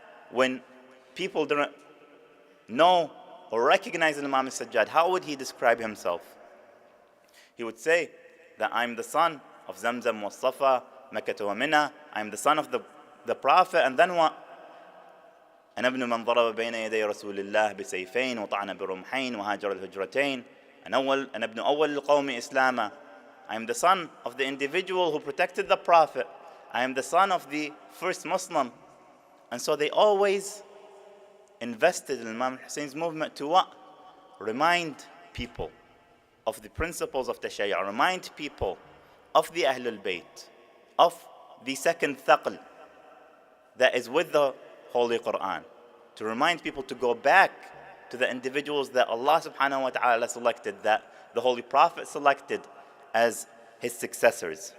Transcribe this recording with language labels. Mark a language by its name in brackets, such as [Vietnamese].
[English] When people didn't know or recognize Imam al-Sajjad, how would he describe himself? He would say that I'm the son of Zamzam wa Safa, Makkah wa Mina, I'm the son of the Prophet, and then what? [Arabic] أنا ابن من ضرب بين يدي رسول الله بسيفين وطعن برمحين وهاجر الهجرتين أنا ابن أول القوم إسلاما. [English] I am the son of the individual who protected the Prophet. I am the son of the first Muslim. And so they always invested in Imam Husayn's movement to what? Remind people of the principles of Tashayyu', remind people of the Ahlul Bayt, of the second thaql that is with the Holy Quran, to remind people to go back to the individuals that Allah subhanahu wa ta'ala selected, that the Holy Prophet selected as his successors.